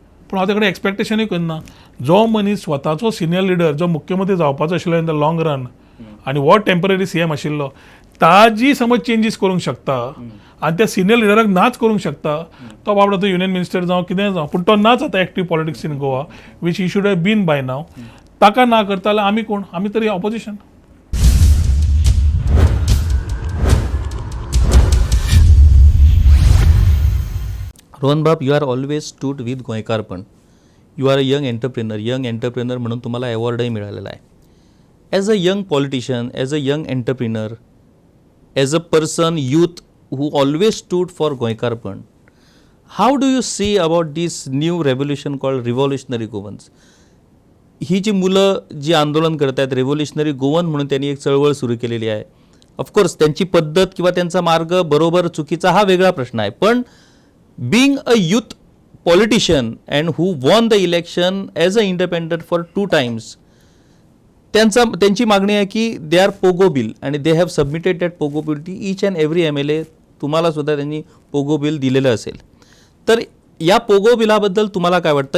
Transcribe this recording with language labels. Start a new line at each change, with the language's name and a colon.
Goan Konkani: पूण हांव तेकडे एक्सपेक्टेशनूय करना. जो मनीस स्वताचो सिनियर लिडर जो मुख्यमंत्री जावपाचो आशिल्लो
English: in the long run
Goan Konkani: आनी वो टेम्पररी CM आशिल्लो, ताजी समज चेंजीस करूंक शकता आनी त्या सिनियर लिडराक नाच करूंक शकता, तो बाबडो तो युनियन मिनिस्टर जावं कितें जावं, पूण तो नाच आतां
English: Active politics in Goa which he should have been by now.
Goan Konkani: ताका ना करता जाल्यार आमी कोण? आमी तरी ऑपोजिशन.
English: Rohan bab, you are always stood with गोंयकारपण. You are a young entrepreneur
Marathi: म्हणून तुम्हाला अवॉर्डही मिळालेला आहे.
English: As a young politician, as a young entrepreneur, as a person, youth who always stood for गोंयकारपण, how do you see about this new revolution called revolutionary Goans?
Marathi: ही जी मुलं जी आंदोलन करत आहेत, revolutionary Goan म्हणून त्यांनी एक चळवळ सुरू केलेली आहे. ऑफकोर्स त्यांची पद्धत किंवा त्यांचा मार्ग बरोबर चुकीचा हा वेगळा प्रश्न आहे, पण
English: being a youth politician and who won the election as a independent for 2 times,
Marathi: त्यांची मागणी आहे की
English: They are POGO bill आणि they have submitted that POGO bill to each and every MLA.
Marathi: तुम्हाला सुद्धा त्यांनी पोगो बिल दिलेलं असेल. तर या पोगो बिलाबद्दल तुम्हाला काय वाटतं?